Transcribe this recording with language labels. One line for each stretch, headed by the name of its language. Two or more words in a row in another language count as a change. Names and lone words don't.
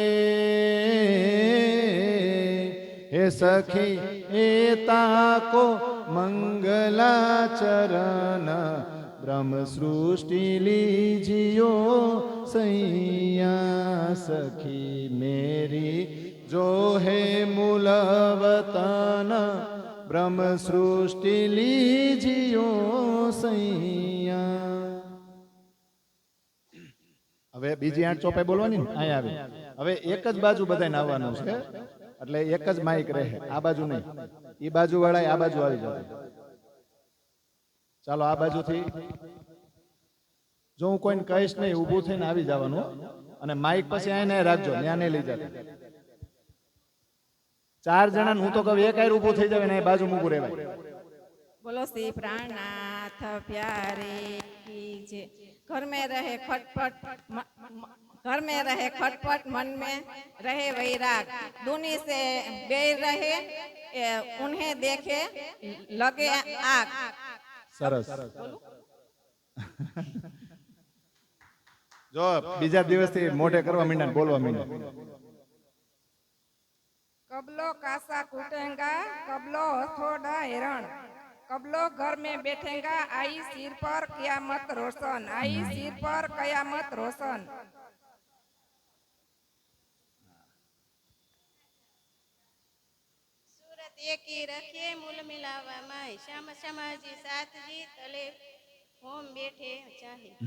Hindi: हे सखी एता को मंगलाचरण ब्रह्म सृष्टि लीजियो सैया सखी मेरी जो है मूल वतन ब्रह्म सृष्टि लीजियो सैया
Gujarati: હવે બીજી 8 ચોપાઈ બોલવાની ને અહીં આવે હવે એક જ બાજુ બધાને આવવાનું છે એટલે એક જ માઈક રહે આ બાજુ નહીં ઈ બાજુ વાળા આ બાજુ આવી જશે ચાલો આ બાજુથી જો હું કોઈને કહીશ નહીં ઊભું થઈને આવી જવાનું અને માઈક પછી આઈને રાખજો ત્યાં નહીં લઈ જતા 4 જણા હું તો કહું એક આયર ઊભું થઈ જાવે ને એ બાજુ ઊભું રહેવાય
Hindi: बोलो श्री प्राणनाथ प्यारे की जय घर में रहे खटपट घर में रहे खटपट, मन में रहे वैराग, दूनी से बैर रहे, उन्हें देखे लगे आग।
Gujarati: સરસ. જો બીજા દિવસથી મોઢે કરવા માંડ્યા ને બોલવા માંડ્યા.
Hindi: कबलो कासा कूटेगा, कबलो हथौड़ा हिरण, कबलो घर में बैठेगा, आई सिर पर कयामत रोशन, आई सिर पर कयामत रोशन। सूरत एकी रखिए मूल मिलावा माय, श्याम समाजी साथ जी तले होम बैठे चाहे।